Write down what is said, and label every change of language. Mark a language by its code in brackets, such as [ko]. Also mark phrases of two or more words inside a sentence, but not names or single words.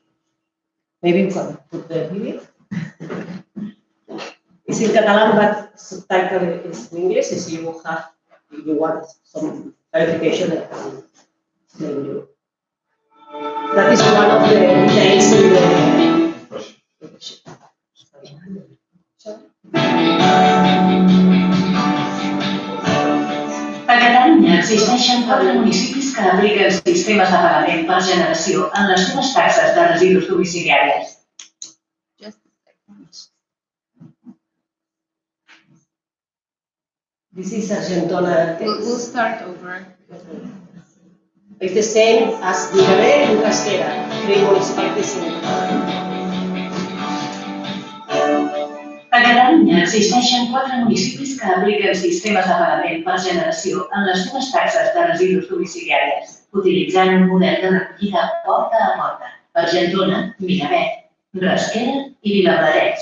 [en] Maybe we can put the video. It's in Catalan, but subtitle is in English. If you want some clarification, I can explain you. That is one of the details in the. [ca] A Catalunya existeixen 4 municipis que apliquen sistemes de pagament per generació en les seves taxes de residus domiciliaris. [en] This is Argentona. We'll start over. It's the same as Mirabet and Rasquera, 3 municipalities in [ca] A Catalunya existeixen 4 municipis que apliquen sistemes de pagament per generació en les seves taxes de residus domiciliaris, utilitzant un model de recollida porta a porta. Argentona, Mirabet, Rasquera i Vilablareix.